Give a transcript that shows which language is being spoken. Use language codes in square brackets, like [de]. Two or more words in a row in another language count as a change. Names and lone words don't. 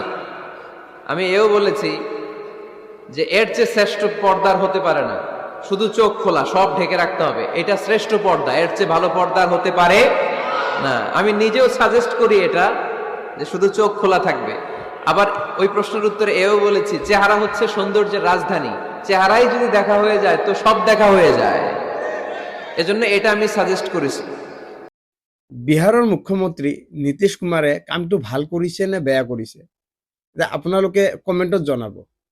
[bn] আমি এও বলেছি যে এর চেয়ে শ্রেষ্ঠ পর্দার হতে পারে না, শুধু চোখ খোলা, সব ঢেকে রাখতে হবে, এটা শ্রেষ্ঠ পর্দা, এর চেয়ে ভালো পর্দার হতে পারে না। আমি নিজেও সাজেস্ট করি এটা, যে শুধু চোখ খোলা থাকবে। আবার ওই প্রশ্নের উত্তরে এও বলেছি চেহারা হচ্ছে সৌন্দর্যের রাজধানী, চেহারাই যদি দেখা হয়ে যায় তো সব দেখা হয়ে যায়, এজন্য এটা আমি সাজেস্ট করেছি। [as] বিহাৰৰ মুখ্যমন্ত্ৰী নীতিশ কুমাৰে কামটো ভাল কৰিছে নে বেয়া কৰিছে, আপোনালোকে কমেণ্টত জনাব।